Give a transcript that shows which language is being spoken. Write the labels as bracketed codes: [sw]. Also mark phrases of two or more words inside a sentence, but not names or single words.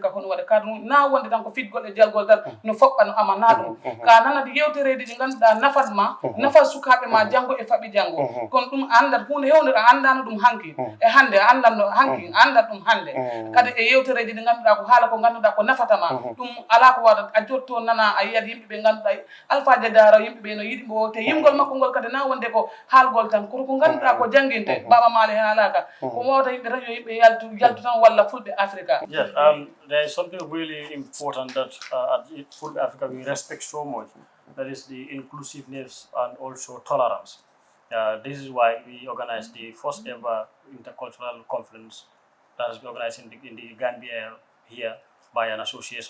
[ff] hono waɗa ka ɗum na wonde tan ko fitgol e jalgol tan no foɓɓa no ama na ɗum ka nanade yewtereji ɗi ganduɗa nafat ma nafat sukaɓe ma janggo e faɓi janggo kono ɗum andat hunde hewde a andano ɗum hanki e hande a andanno hanki andat ɗum hande kadi e yewtereji ɗi ganduɗa ko haala ko ganduɗa ko nafatama ɗum ala ko waɗat a jotto nana a yiyat yimɓeɓe ganduɗa Alpha Diadara yimɓeɓe no yiɗi mo te yimgol makko ngol kadi na wonde ko haalgol tan kono ko ganduɗa ko jangguinte Baba Male haalaka ko wawta yimɓe radio yimɓe yaltu tan walla Fulbe Africa. [en] Yes, there is something really important that at Fulbe Africa we respect so much, that is the inclusiveness and also tolerance. This is why we organized the first ever intercultural conference that has been organized in the Gambia here by an association.